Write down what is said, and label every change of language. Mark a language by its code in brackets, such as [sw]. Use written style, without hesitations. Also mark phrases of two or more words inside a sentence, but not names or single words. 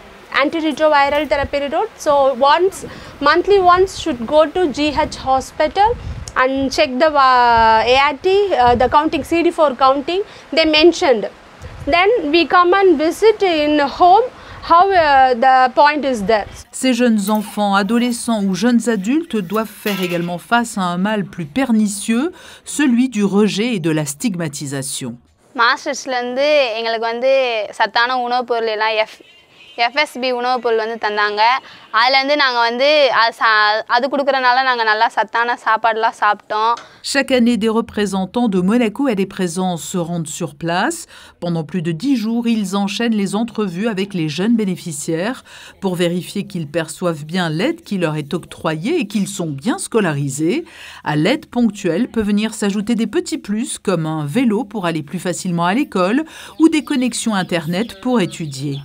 [en] Antiretroviral therapy route. So monthly once should go to GH hospital and check the ART, the counting, CD4 counting they mentioned. Then we come and visit in home how the point is there. [fr] Ces jeunes enfants, adolescents ou jeunes adultes doivent faire également face à un mal plus pernicieux, celui du rejet et de la stigmatisation. [ta] மாஸ்டர்ஸ்லேருந்து எங்களுக்கு வந்து சத்தான உணவுப் பொருள் எல்லாம் FSB உணவுப் பொருள் வந்து தந்தாங்க. அதுலேருந்து நாங்கள் வந்து அது கொடுக்குறனால நாங்கள் நல்லா சத்தான சாப்பாடுலாம் சாப்பிட்டோம். [fr] Chaque année, des représentants de Monaco et des présences se rendent sur place. Pendant plus de 10 jours, ils enchaînent les entrevues avec les jeunes bénéficiaires pour vérifier qu'ils perçoivent bien l'aide qui leur est octroyée et qu'ils sont bien scolarisés. À l'aide ponctuelle peut venir s'ajouter des petits plus comme un vélo pour aller plus facilement à l'école ou des connexions Internet pour étudier.